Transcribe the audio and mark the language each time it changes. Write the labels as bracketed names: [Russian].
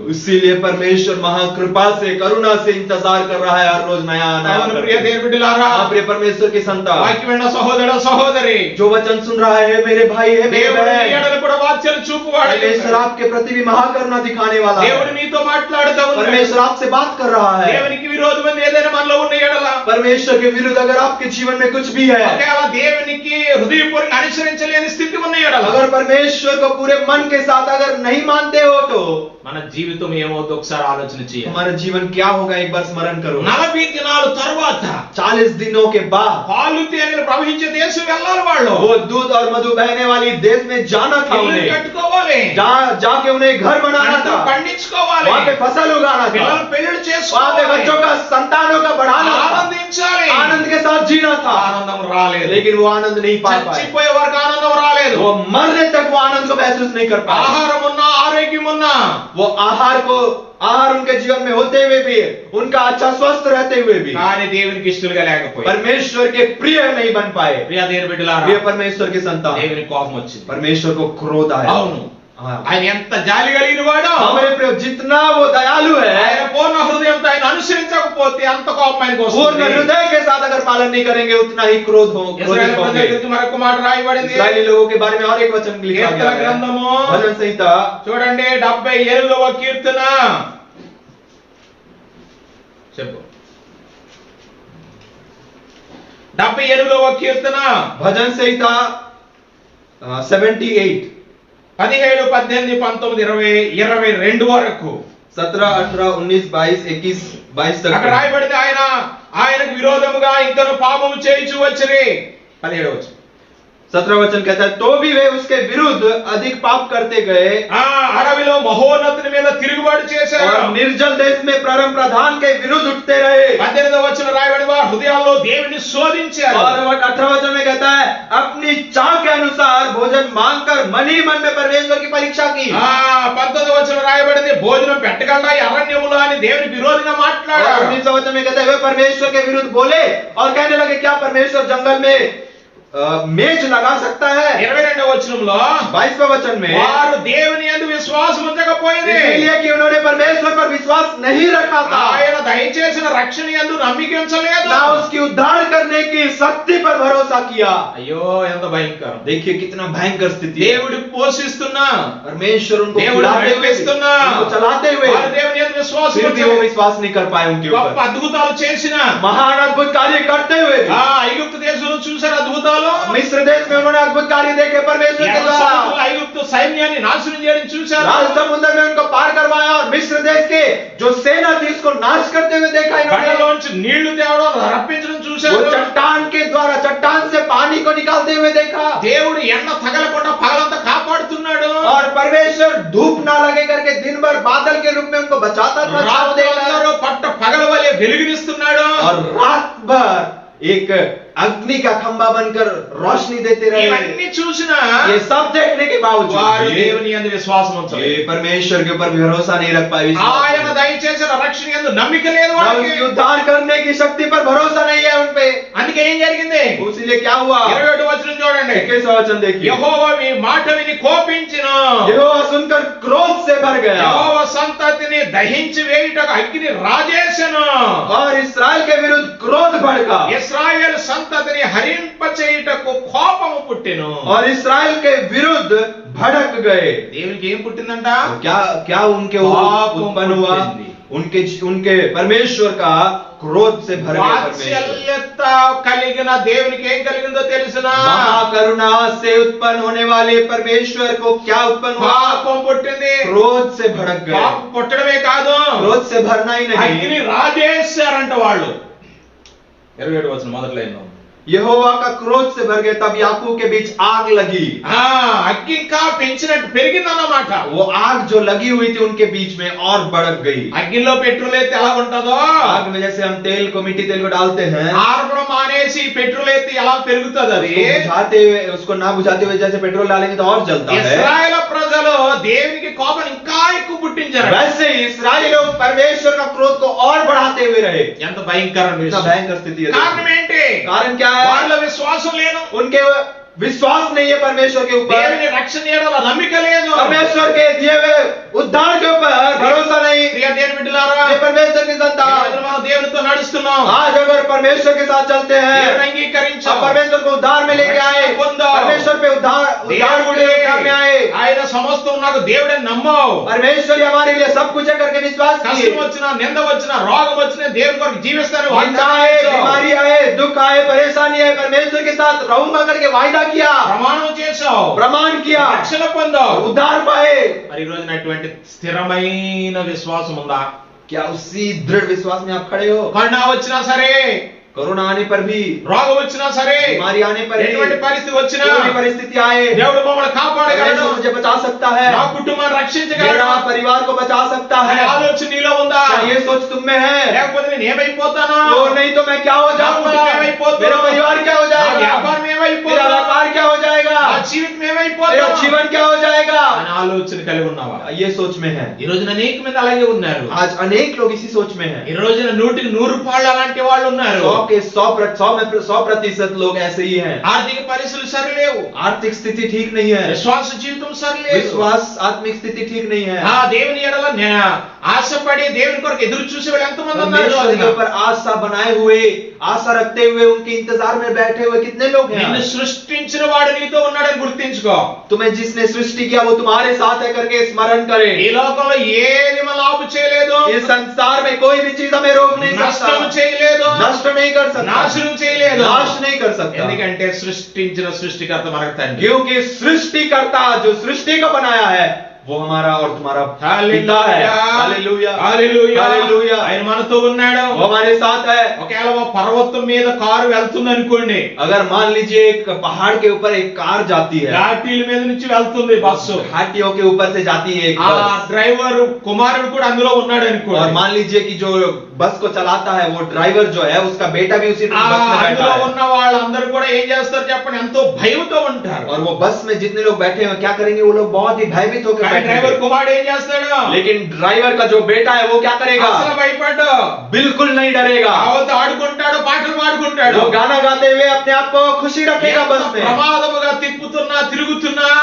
[Hindi] इसीलिए परमेश्वर महाकृपा से करुणा से इंतजार कर रहा है हर रोज नया नया [Telugu] అవును ప్రియ [Hindi] करके। [Telugu] దేవుని బిడ్డలారా, [Hindi] हाँ, प्रिय परमेश्वर की संतान, [Telugu] వాక్యం విన్న సహోదర సహోదరి, [Hindi] जो वचन सुन रहा है मेरे भाई है मेरे [Telugu] దేవుడు నీ [Hindi] बहन, [Telugu] ఎడల కూడా వాత్సల్యం చూపువాడు, [Hindi] परमेश्वर आपके प्रति भी महाकरुणा दिखाने वाला [Telugu] దేవుడు [Hindi] है। [Telugu] నీతో మాట్లాడుతూ ఉన్నాడు, [Hindi] परमेश्वर आपसे बात कर रहा है। [Telugu] దేవునికి విరోధమైన ఏదైనా మనలో ఉన్న ఎడల, [Hindi] परमेश्वर के विरुद्ध अगर आपके जीवन में कुछ भी है, [Telugu] ఒకవేళ దేవునికి హృదయపూర్వక అనుసరించలేని స్థితి ఉన్న ఎడల, [Hindi] अगर परमेश्वर को पूरे मन के साथ अगर नहीं मानते हो तो [Telugu] మన జీవితం ఏమవుతుందో ఒకసారి ఆలోచన చేయాలి। [Hindi] हमारा जीवन क्या होगा एक बार स्मरण करो। [Telugu] 40 దినాల తర్వాత [Hindi] 40 दिनों के बाद [Telugu] పాలు తేనెలు ప్రవహించే దేశం వెళ్ళాలి వాళ్ళు, [Hindi] वो दूध और मधु बहने वाली देश में जाना था [Telugu] ఇల్లు [Hindi] उन्हें, [Telugu] కట్టుకోవాలి, [Hindi] जाके उन्हें घर बनाना [Telugu] పంటలు [Hindi] था, [Telugu] పండించుకోవాలి, [Hindi] वहाँ पे फसल उगाना था, [Telugu] పిల్లలు పెళ్లిళ్ళు [Hindi] वहाँ पे [Telugu] చేసుకోవాలి, [Hindi] बच्चों का संतानों का बढ़ाना था, [Telugu] ఆనందించాలి, [Hindi] आनंद के साथ जीना था, [Telugu] ఆనందం రాలేదు, [Hindi] लेकिन वो आनंद नहीं पा पाए, [Telugu] చచ్చిపోయే వరకు ఆనందం రాలేదు, [Hindi] वो मरने तक वो आनंद को महसूस नहीं कर पाए। [Telugu] ఆహారం ఉన్నా ఆరోగ్యం ఉన్నా, [Hindi] वो आहार उनके जीवन में होते हुए भी, उनका अच्छा स्वस्थ रहते हुए भी [Telugu] కానీ దేవునికి ఇష్టలుగా లేకపోయి, [Hindi] परमेश्वर के प्रिय नहीं बन पाए। [Telugu] ప్రియ దేవుని బిడ్డలారా, [Hindi] प्रिय परमेश्वर की संतान, [Telugu] దేవునికి కోపం వచ్చింది। [Hindi] परमेश्वर को क्रोध आया। [Telugu] అవును, [Hindi] हाँ, [Telugu] ఆయన ఎంత జాలి కలిగిన వాడు, [Hindi] हमारे प्रिय जितना वो दयालु [Telugu] ఆయన [Hindi] है, [Telugu] పూర్ణ హృదయంతో ఆయన అనుసరించకపోతే అంత కోపం ఆయనకు [Hindi] पूर्ण [Telugu] వస్తుంది। [Hindi] हृदय के साथ अगर पालन नहीं करेंगे उतना ही [Telugu] ఇశ్రాయేలు [Hindi] क्रोधित [Telugu] ప్రజల [Hindi] होंगे। [Telugu] గురించి మరొక మాట రాయబడింది, [Hindi] इस्राएली लोगों के बारे में और एक वचन लिखा [Telugu] కీర్తన [Hindi] गया है, [Telugu] గ్రంథము [Hindi] भजन संहिता [Telugu] చూడండి 78వ కీర్తన, చెప్పు 78వ కీర్తన [Hindi] भजन संहिता 78 [Telugu] 17, 18, 19, 20, 22 వరకు [Hindi] 17, 18, 19, 22, 21, 22 तक [Telugu] అక్కడ రాయబడింది, ఆయనకు విరోధముగా ఇంకను పాపము చేయించు వచ్చిరి। 17వ వచనం, [Hindi] 17 वचन कहता है, तो भी वे उसके विरुद्ध अधिक पाप करते गए [Telugu] అడవిలో మహోన్నతుని మీద తిరుగుబాటు చేశారు, [Hindi] और निर्जल देश में परम प्रधान के विरुद्ध उठते रहे। [Telugu] 18వ వచనం రాయబడింది, వారి హృదయాల్లో దేవుని శోధించారు, [Hindi] और 18 वचन में कहता है, अपनी चाह के अनुसार भोजन मांगकर मन ही मन में परमेश्वर की परीक्षा की। [Telugu] 19వ वचనం రాయబడింది, భోజనం పెట్టగలరా ఈ అరణ్యములో అని దేవుని విరోధంగా [Hindi] और [Telugu] మాట్లాడారు। [Hindi] 19 वचन में कहता है, वे परमेश्वर के विरुद्ध बोले और कहने लगे, क्या परमेश्वर जंगल में मेज लगा सकता है? [Telugu] 22వ వచనంలో [Hindi] 22वें वचन में, [Telugu] వారు దేవుని యందు విశ్వాసం ఉంచకపోయిరి, [Hindi] इसलिए कि उन्होंने परमेश्वर पर विश्वास नहीं रखा था, [Telugu] ఆయన దయచేసిన రక్షణ యందు నమ్మిక ఉంచలేదు, [Hindi] ना उसकी उद्धार करने की शक्ति पर भरोसा किया। [Telugu] అయ్యో ఎంత భయంకరం। [Hindi] देखिए कितना भयंकर स्थिति है। [Telugu] దేవుడు పోషిస్తున్నా, [Hindi] परमेश्वर उनको [Telugu] దేవుడు [Hindi] खिलाते हुए, [Telugu] నడిపిస్తున్నా, [Hindi] उनको चलाते हुए, [Telugu] వారు దేవుని యందు విశ్వాసం [Hindi] फिर भी वो [Telugu] ఉంచలేదు, [Hindi] विश्वास नहीं कर पाए उनके [Telugu] గొప్ప [Hindi] ऊपर। [Telugu] అద్భుతాలు చేసిన, [Hindi] महान अद्भुत कार्य करते हुए भी, [Telugu] ఐగుప్తు దేశంలో చూసారు అద్భుతాలు, [Hindi] मिस्र देश में उन्होंने अद्भुत कार्य देखे परमेश्वर के द्वारा। [Telugu] ఐగుప్తు సైన్యాన్ని నాశనం చేయడం చూశారు, [Hindi] लाल समुद्र में उनको पार करवाया और मिस्र देश के जो सेना थी उसको नाश करते हुए देखा इन्होंने। [Telugu] బండలోంచి నీళ్లు తేవడం రప్పించడం [Hindi] वो [Telugu] చూశారు, [Hindi] चट्टान के द्वारा चट्टान से पानी को निकालते हुए देखा। [Telugu] దేవుడు ఎండ తగలకుండా పగలంతా కాపాడుతున్నాడు, [Hindi] और परमेश्वर धूप ना लगे करके दिन भर बादल के रूप में उनको बचाता था, छाव देकर। [Telugu] రాత్రులందరూ పట్ట పగల వలె వెలుగునిస్తున్నాడు, [Hindi] और रात भर एक अग्नि का खंभा बनकर रोशनी देते रहे। [Telugu] ఇవన్నీ చూసినా [Hindi] ये सब देखने के [Telugu] వారు [Hindi] बावजूद [Telugu] దేవుని యందు విశ్వాసం ఉంచలేదు, [Hindi] ये परमेश्वर के ऊपर भरोसा नहीं रख पाए। [Telugu] ఆయన దయచేసిన రక్షణ యందు నమ్మిక లేదు [Hindi] ना [Telugu] వారికి। [Hindi] उसकी उद्धार करने की शक्ति पर भरोसा नहीं है उनपे। [Telugu] అందుకే ఏం జరిగింది, [Hindi] इसीलिए क्या हुआ, [Telugu] 21వ వచనం చూడండి, [Hindi] 21वां वचन देखिए, [Telugu] యెహోవా మీ మాట విని కోపించెను, [Hindi] यहोवा सुनकर क्रोध से भर गया [Telugu] యెహోవా సంతతిని దహించి వేయుటకు అగ్ని రాజేశను, [Hindi] और इस्राएल के विरुद्ध क्रोध भड़का [Telugu] ఇశ్రాయేలు సంతతిని హరింపచేయుటకు కోపము పుట్టెను। [Hindi] और इस्राएल के विरुद्ध भड़क गए। [Telugu] దేవునికి ఏం పుట్టిందంట, [Hindi] तो क्या क्या उनके पाप उत्पन्न हुआ, [Telugu] पुट्टिंदी। [Hindi] उनके परमेश्वर का क्रोध से भर गए परमेश्वर। [Telugu] వాత్సల్యత కలిగిన దేవునికి ఏం కలిగిందో తెలుసునా, [Hindi] महाकरुणा से उत्पन्न होने वाले परमेश्वर को क्या उत्पन्न हुआ, [Telugu] పాపం పుట్టింది। [Hindi] क्रोध से भड़क गए। [Telugu] పాపం పుట్టడమే కాదు, [Hindi] क्रोध से भरना ही [Telugu] అగ్ని [Hindi] नहीं, [Telugu] రాజేశారంట వాళ్ళు। 27వ వచనం మొదటి లైన్ [Hindi] यहोवा का क्रोध से भर गए, तब याकूब के बीच आग लगी। [Telugu] అగ్గి ఇంకా పెంచినట్టు పెరిగిందన్నమాట. [Hindi] वो आग जो लगी हुई थी उनके बीच में और भड़क गई। [Telugu] అగ్గిలో పెట్రోల్ అయితే ఎలా ఉంటుందో, [Hindi] आग में जैसे हम तेल को, मिट्टी तेल को डालते हैं, [Telugu] ఆర్పడం మానేసి పెట్రోల్ అయితే ఎలా పెరుగుతుంది అది. [Hindi] बुझाते हुए, उसको ना बुझाते हुए जैसे पेट्रोल डालेंगे तो और जलता है। [Telugu] ఇశ్రాయేలు ప్రజలు దేవునికి కోపం ఇంకా ఎక్కువ పుట్టించారు. [Hindi] वैसे ही इस्राएली लोग परमेश्वर का क्रोध को और बढ़ाते हुए रहे। [Telugu] ఎంత భయంకరమైన విషయం. [Hindi] भयंकर स्थिति है। [Telugu] కారణం ఏంటి? [Hindi] कारण क्या है? [Telugu] వాళ్ళ విశ్వాసం లేదు, [Hindi] उनके विश्वास नहीं है परमेश्वर के ऊपर, [Telugu] దేవుని రక్షణ చేయడంలో నమ్మిక లేదు, [Hindi] परमेश्वर के दिए हुए उद्धार के ऊपर भरोसा नहीं। [Telugu] ప్రియ దేవుని బిడ్డలారా, [Hindi] ये परमेश्वर की [Telugu] ఈ [Hindi] संतान, [Telugu] రోజున మనం దేవునితో నడుస్తున్నాం. [Hindi] आज अगर परमेश्वर के साथ चलते हैं, [Telugu] దేవుని అంగీకరించాం, [Hindi] अब परमेश्वर को उद्धार में लेके आए, परमेश्वर पे उद्धार में आए, [Telugu] ఆయన సమస్తం నాకు దేవుడని నమ్మావు, [Hindi] परमेश्वर ही हमारे लिए सब कुछ है करके विश्वास किए। [Telugu] కష్టం వచ్చినా, నింద వచ్చినా, రోగం వచ్చినా దేవుని కొరకు జీవిస్తాను [Hindi] निंदा आए, बीमारी आए, दुख आए, परेशानी आए, परमेश्वर के साथ रहूंगा करके वायदा किया, [Telugu] ప్రమాణం చేశావు, [Hindi] प्रमाण किया, [Telugu] రక్షణ పొందావు, [Hindi] उद्धार पाए। [Telugu] మరి ఈ రోజున అటువంటి స్థిరమైన విశ్వాసం ఉందా? [Hindi] क्या उसी दृढ़ विश्वास में आप खड़े हो? [Telugu] కరుణ వచ్చినా సరే, [Hindi] कोरोना आने पर भी, [Telugu] రోగం వచ్చినా సరే, [Hindi] बीमारी आने पर भी, [Telugu] ఎటువంటి పరిస్థితి వచ్చినా [Hindi] कोई भी परिस्थिति आए, [Telugu] దేవుడు మమ్మల్ని కాపాడగలడు, [Hindi] परमेश्वर मुझे बचा सकता है, [Telugu] నా కుటుంబాన్ని రక్షించగలడు, [Hindi] मेरा परिवार को बचा सकता [Telugu] అనే [Hindi] है। [Telugu] ఆలోచన నీలో ఉందా? [Hindi] क्या ये सोच तुम में है? [Telugu] లేకపోతే నేను ఏమైపోతాను, [Hindi] तो नहीं तो मैं क्या हो जाऊंगा, मेरा परिवार क्या हो [Telugu] నా [Hindi] जाएगा, [Telugu] వ్యాపారం [Hindi] मेरा [Telugu] ఏమైపోతుంది, [Hindi] व्यापार क्या हो जाएगा, [Telugu] నా జీవితం [Hindi] मेरा [Telugu] ఏమైపోతుంది [Hindi] जीवन क्या हो जाएगा, [Telugu] అనే ఆలోచన కలిగి ఉన్నావా? [Hindi] ये सोच में है। [Telugu] ఈ రోజున అనేక మంది అలాగే ఉన్నారు. [Hindi] आज अनेक लोग इसी सोच में हैं। [Telugu] ఈ రోజున 100% అలాంటి వాళ్ళు ఉన్నారు. [Hindi] 100% लोग ऐसे ही हैं। [Telugu] ఆర్థిక పరిస్థితులు సరిలేవు, [Hindi] आर्थिक स्थिति ठीक नहीं है, [Telugu] విశ్వాస జీవితం సరిలేదు, [Hindi] विश्वास आत्मिक स्थिति ठीक नहीं है। [Telugu] దేవుని ఎడల ఆశపడి దేవుని కొరకు ఎదురు చూసే వాళ్ళు ఎంతమంది ఉన్నారు? [Hindi] परमेश्वर के ऊपर आशा बनाए हुए, आशा रखते हुए, उनके इंतजार में बैठे हुए कितने लोग [Telugu] నిన్ను [Hindi] हैं। [Telugu] సృష్టించిన వాడు నీతో ఉన్నాడని గుర్తించుకో. [Hindi] तुम्हें जिसने सृष्टि किया वो तुम्हारे साथ है करके स्मरण [Telugu] ఈ [Hindi] करें। [Telugu] లోకంలో ఏది మన లాభ చేయలేదు, [Hindi] इस संसार में कोई भी चीज हमें रोक नहीं [Telugu] నష్టం [Hindi] सकता, [Telugu] చేయలేదు, [Hindi] नष्ट नहीं कर सकता, [Telugu] నాశనం చేయలేదు. [Hindi] नाश नहीं कर सकता, [Telugu] ఎందుకంటే సృష్టించిన సృష్టికర్త మనకు తండ్రి. [Hindi] क्योंकि सृष्टिकर्ता जो सृष्टि को बनाया है वो हमारा और तुम्हारा पिता है। हालेलुया, [Telugu] హల్లెలూయా, [Hindi] हालेलुया। [Telugu] ఆయన మనతో ఉన్నాడు. [Hindi] वो हमारे साथ है। [Telugu] ఒకవేళ ఓ పర్వతం మీద కారు వెళ్తుంది అనుకోండి, [Hindi] अगर मान लीजिए एक पहाड़ के ऊपर एक कार जाती है, [Telugu] ఘాటీల మీద నుంచి వెళ్తుంది బస్సు, [Hindi] घाटियों के ऊपर से जाती है एक [Telugu] ఆ [Hindi] बस, [Telugu] డ్రైవర్ కుమారుడు కూడా అందులో ఉన్నాడు [Hindi] और [Telugu] అనుకోండి, [Hindi] मान लीजिए कि जो बस को चलाता है वो ड्राइवर जो है उसका बेटा भी उसी [Telugu] ఆ [Hindi] बस में बैठा [Telugu] అందులో [Hindi] है, [Telugu] ఉన్న వాళ్ళందరూ కూడా ఏం చేస్తారు చెప్పండి, ఎంతో భయంతో ఉంటారు. [Hindi] और वो बस में जितने लोग बैठे हैं क्या करेंगे, वो लोग बहुत ही भयभीत होकर [Telugu] కానీ [Hindi] बैठे [Telugu] డ్రైవర్ [Hindi] हैं। [Telugu] కుమారుడు ఏం చేస్తాడు? [Hindi] लेकिन ड्राइवर का जो बेटा है वो क्या [Telugu] అసలు [Hindi] करेगा, [Telugu] భయపడ్డు, [Hindi] बिल्कुल नहीं डरेगा, [Telugu] అవత ఆడుకుంటాడు, పాటలు పాడుకుంటాడు, [Hindi] वो गाना गाते हुए अपने आप को खुशी रखेगा बस में। [Telugu] ప్రమాదముగా తిప్పుతున్నా తిరుగుతున్నా,